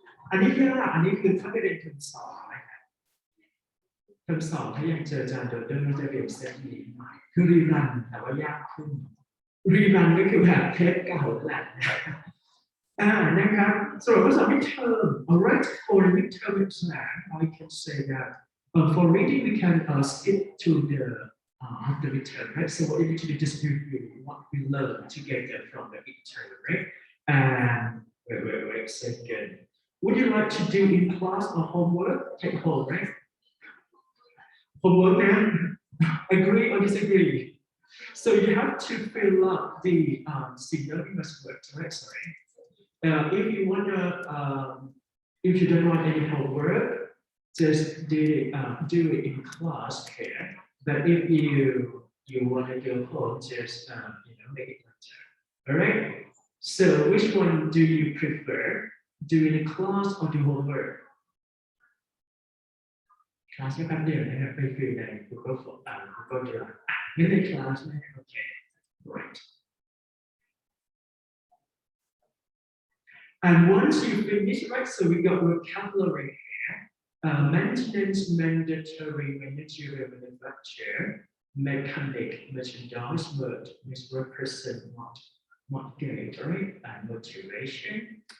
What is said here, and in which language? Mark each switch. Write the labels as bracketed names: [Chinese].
[Thai] อันนี้คืออันนี้คือถ้าไปเรียนเทอมสองนะครับเทอมสองถ้ายังเจออาจารย์โดดเด่นก็จะเรียนเซตนี้ใหม่คือรีรันแต่ว่ายากขึ้นรีรันก็คือแบบเทปเก่าแหละนะครับสำหรับข้อสอบ [English] midterm alright for the midterm exam I can say that for reading we can skip to the after midterm right so what you need to do is just review what we learned together from the midterm right and wait a second. Would you like to do in class or homework? Take home, right? Homework, man. Agree or disagree? So you have to fill up the synonymous words, right? Sorry. If you wanna, if you don't want any homework, just do it in class here. But if you wanna go home, just make it later. All right. So which one do you prefer? Do in class or do homework? [Thai] Class แป๊บเดียวนะครับไปฟิลใน Google Drive ไม่ใน class นะ [English] Okay, right. And once you finish, right, so we got vocabulary here. Maintenance, mandatory, managerial, manufacture, mechanic, merchandise, word, misrepresent, not gate, right, and motivation.